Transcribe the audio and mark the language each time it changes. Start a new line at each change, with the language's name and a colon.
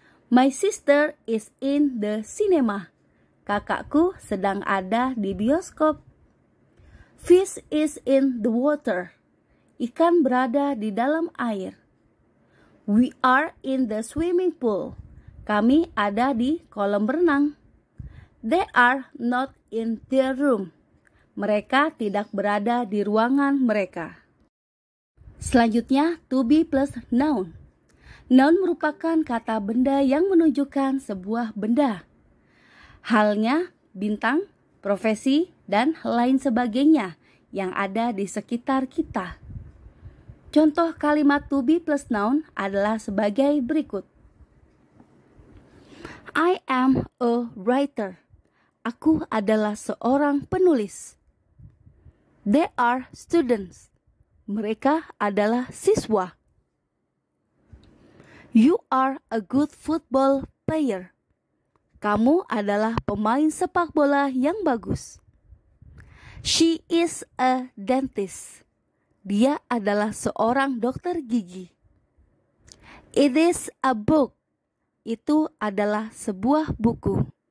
English: My sister is in the cinema.
Indonesian: Kakakku sedang ada di bioskop.
English: Fish is in the water.
Indonesian: Ikan berada di dalam air.
English: We are in the swimming pool.
Indonesian: Kami ada di kolam renang.
English: They are not in their room. Mereka tidak berada di ruangan mereka.
Indonesian: Selanjutnya, to be plus noun. Noun merupakan kata benda yang menunjukkan sebuah benda. Halnya, bintang, profesi, dan lain sebagainya yang ada di sekitar kita. Contoh kalimat to be plus noun adalah sebagai berikut.
English: I am a writer.
Indonesian: Aku adalah seorang penulis.
English: They are students.
Indonesian: Mereka adalah siswa.
English: You are a good football player.
Indonesian: Kamu adalah pemain sepak bola yang bagus.
English: She is a dentist.
Indonesian: Dia adalah seorang dokter gigi.
English: It is a book.
Indonesian: Itu adalah sebuah buku.